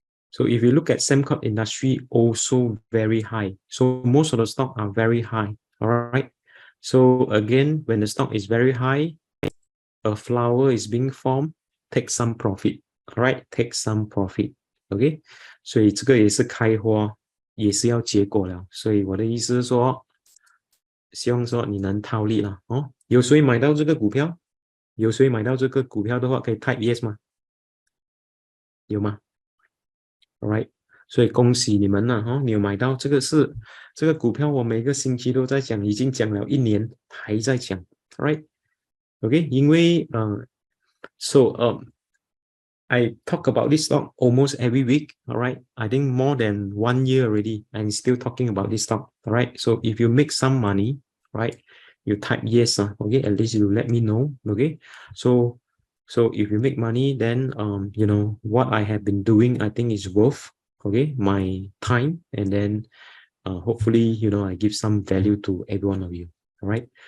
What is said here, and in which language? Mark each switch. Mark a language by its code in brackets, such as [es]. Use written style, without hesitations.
[en] So if you look at Sembcorp Industry, also very high. So most of the stock are very high. All right. So again, when the stock is very high, a flower is being formed, take some profit. All right, take some profit. [zh] OK， 所以这个也是开花，也是要结果了。所以我的意思是说，希望说你能套利了哦。有谁买到这个股票？有谁买到这个股票的话，可以 [en] type yes [zh] 吗？有吗？ Alright， 所以恭喜你们了哈，你有买到这个是这个股票，我每个星期都在讲，已经讲了1年，还在讲 ，Right？OK， 因为 [en] so I talk about this stock almost every week, [zh] alright? [en] I think more than 1 year already, and still talking about this stock, alright? So if you make some money, right? You type yes, okay? At least you let me know, okay? So if you make money, then you know what I have been doing, I think is worth, okay, my time, and then hopefully you know I give some value to every one of you. All right.